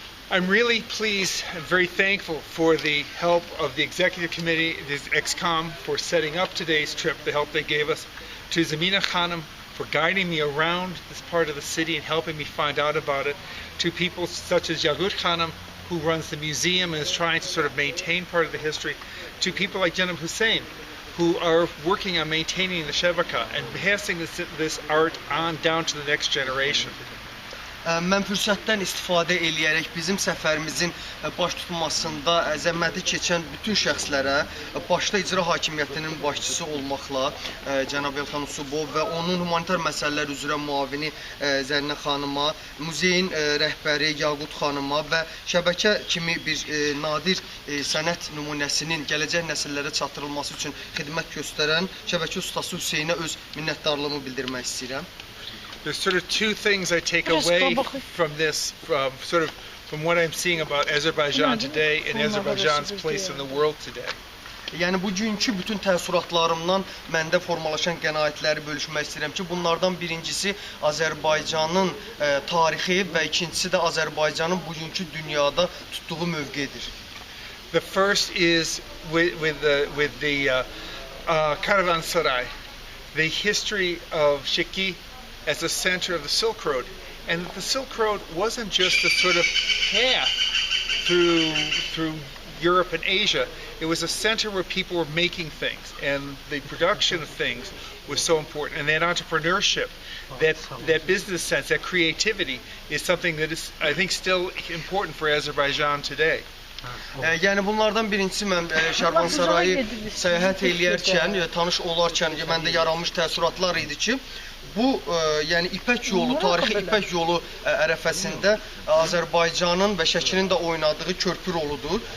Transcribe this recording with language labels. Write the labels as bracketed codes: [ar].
[en] I'm really pleased and very thankful for the help of the executive committee, the EXCOM, for setting up today's trip, the help they gave us, to Zamina Khanum for guiding me around this part of the city and helping me find out about it, to people such as Yagut Khanum, who runs the museum and is trying to sort of maintain part of the history, to people like Janab Hussein, who are working on maintaining the Shebaka and passing this art on down to the next generation. [az] Mən fürsətdən istifadə eləyərək bizim səfərimizin baş tutmasında zəhməti keçən bütün şəxslərə, başda icra hakimiyyətinin başçısı olmaqla cənab Elxan Usubov və onun humanitar məsələlər üzrə müavini Zərinə xanıma, muzeyin rəhbəri Yaqut xanıma və şəbəkə kimi bir nadir sənət nümunəsinin gələcək nəsillərə çatdırılması üçün xidmət göstərən şəbəkə ustası Hüseynə öz minnətdarlığımı bildirmək istəyirəm. [en] There's sort of two things I take away from this, from what I'm seeing about Azerbaijan today and Azerbaijan's place in the world today. [az] Yəni bugünkü bütün təəssüratlarımdan məndə formalaşan qənaətləri bölüşmək istəyirəm ki, bunlardan birincisi Azərbaycanın tarixi və ikincisi də Azərbaycanın bugünkü dünyada tutduğu mövqedir. [en] The first is with the Caravanserai, the history of Sheki as a center of the Silk Road, and the Silk Road wasn't just a sort of path through Europe and Asia. It was a center where people were making things, and the production of things was so important. And that entrepreneurship, that business sense, that creativity is something that is, I think, still important for Azerbaijan today. [az] Yəni bunlardan birincisi mən Şərvansarayı səyahət eləyərkən, tanış olarkən məndə yaranmış təəssüratlar idi ki, bu yəni İpək yolu, tarixi İpək yolu ərəfəsində Azərbaycanın və Şəkinin də oynadığı körpü roludur.